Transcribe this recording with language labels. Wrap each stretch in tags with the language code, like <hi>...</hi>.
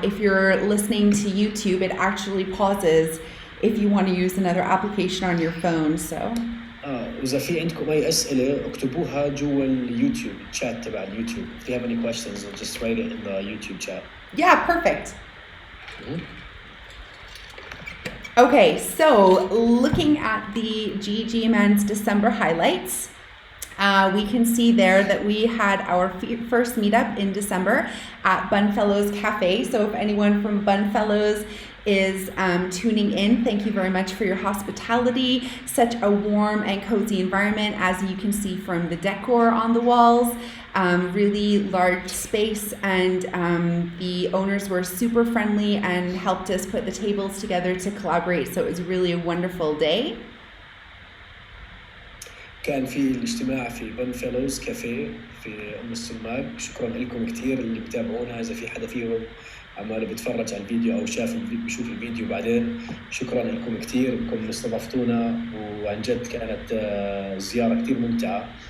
<en>If you're listening to YouTube, it actually pauses if you want to use another application on your phone. So</en> <ar>إذا في عندكم أي أسئلة اكتبوها جوا اليوتيوب chat تبع اليوتيوب.</ar> <en>If you have any questions, just write it in the YouTube chat. Yeah, perfect. Okay, so looking at the GEG Amman's December highlights, we can see there that we had our first meetup in December at Bunfellows Cafe. So if anyone from Bunfellows is tuning in, thank you very much for your hospitality. Such a warm and cozy environment, as you can see from the decor on the walls. Really large space, and the owners were super friendly and helped us put the tables together to collaborate. So it was really a wonderful day.</en> <ar>كان في الاجتماع في بنفيلوز كافيه في أم السماق. شكرا لكم كثير اللي بتابعونا. إذا في حدا فيهم عمال بيتفرج على الفيديو أو بيشوف الفيديو بعدين، شكرا لكم كثير إنكم استضفتونا، وعن جد كانت زيارة كثير ممتعة.</ar>